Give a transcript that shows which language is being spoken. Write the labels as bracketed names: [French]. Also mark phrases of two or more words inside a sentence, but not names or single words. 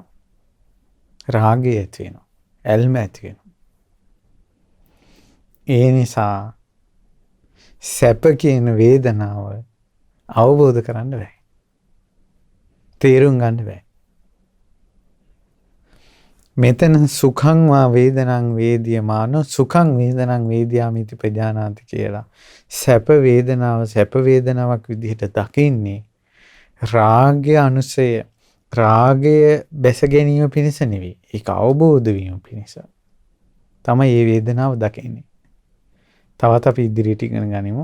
[Sinhala] රාගය ඇති වෙනවා. ඇල්ම ඇති වෙනවා. ඒ නිසා සැප කියන වේදනාව අවබෝධ කරන්න බෑ. තේරුම් ගන්න බෑ. මෙතන [Pali] සුඛං වා වේදනං වේදියමාන සුඛං වේදනං වේදියාමිති ප්‍රජානාති [Sinhala] කියලා සැප වේදනාවක් විදිහට දකින්නේ රාගය අනුසය රාගය බැස ගැනීම පිණිස නෙවෙයි. ඒක අවබෝධ වීම පිණිස තමයි මේ වේදනාව දකින්නේ. තවත් අපි ඉදිරියට ඉගෙන ගනිමු.